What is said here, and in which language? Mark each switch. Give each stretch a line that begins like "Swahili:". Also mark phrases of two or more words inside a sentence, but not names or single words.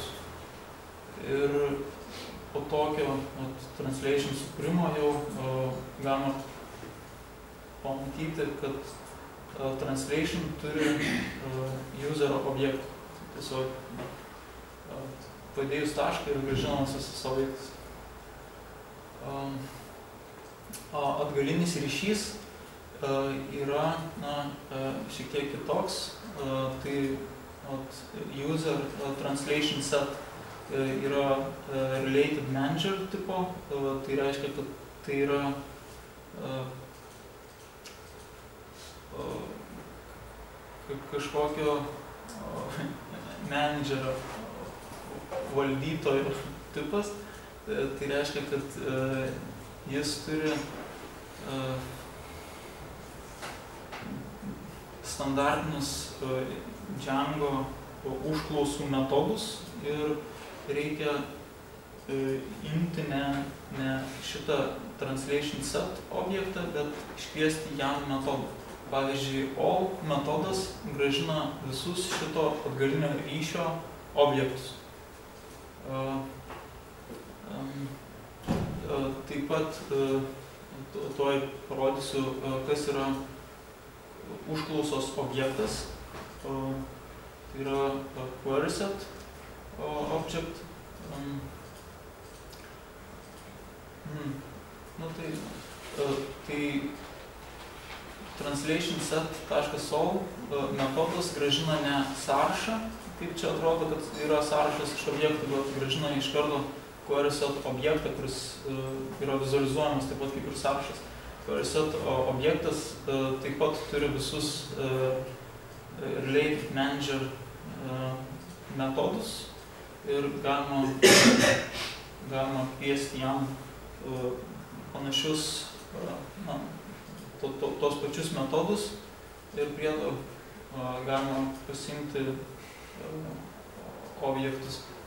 Lithuanian: Ir po tokio translation sukūrimo jau galima pamatyti, kad translation turi user objektą. Tiesiog padėjus tašką ir grąžinamas visas objektas. Atgalinis ryšys yra šiek tiek kitoks. Tai
English: user translation set
Lithuanian: yra
English: related manager
Lithuanian: tipo. Tai reiškia, kad tai yra kažkokio managerio valdytojo tipas. Tai reiškia, kad jis turi standartinius Django užklausų metodus ir reikia imti ne šitą
English: translation set
Lithuanian: objektą, bet iškviesti jam metodą. Pavyzdžiui, all metodas grąžina visus šito atgalinio ryšio objektus. Taip pat tuoj parodysiu, kas yra užklausos objektas. Tai yra
English: query set object.
Lithuanian: Tai
English: translation set.sol
Lithuanian: metodas gražina ne sąrašą, kaip čia atrodo, kad yra sąrašas iš objektų, bet gražina iš karto
English: query set
Lithuanian: objektą, kuris yra vizualizuojamas taip pat kaip ir sąrašas.
English: Query set
Lithuanian: objektas taip pat turi visus
English: relate manager
Lithuanian: metodus ir galima kviesti jam panašius tos pačius metodus ir priedo galima pasiimti objektus.